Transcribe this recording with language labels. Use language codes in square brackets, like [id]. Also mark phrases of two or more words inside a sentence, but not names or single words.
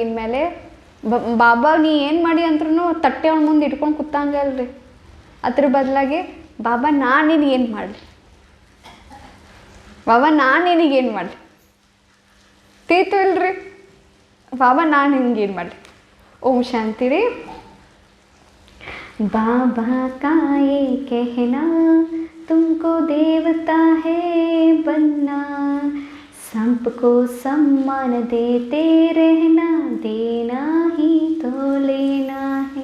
[kn] ಇನ್ಮೇಲೆ ಬಾಬಾ ನೀ ಏನು ಮಾಡಿ ಅಂದ್ರೂ ತಟ್ಟೆ ಅವ್ನ ಮುಂದೆ ಇಟ್ಕೊಂಡು ಕೂತಂಗಲ್ರಿ. ಅದ್ರ ಬದಲಾಗಿ, ಬಾಬಾ ನಾನು ನಿನಗೇನು ಮಾಡಲಿ, ಬಾಬಾ ನಾನು ನಿನಗೇನು ಮಾಡಲಿ, ತೀತು ಇಲ್ರಿ, ಬಾಬಾ ನಾನು ನಿನಗೇನು ಮಾಡಲಿ. [hi] ॐ शान्ति [kn] ರೀ. [hi] बाबा का ये कहना तुमको देवता है बनना, सबको सम्मान देते रहना, देना ही तो लेना है।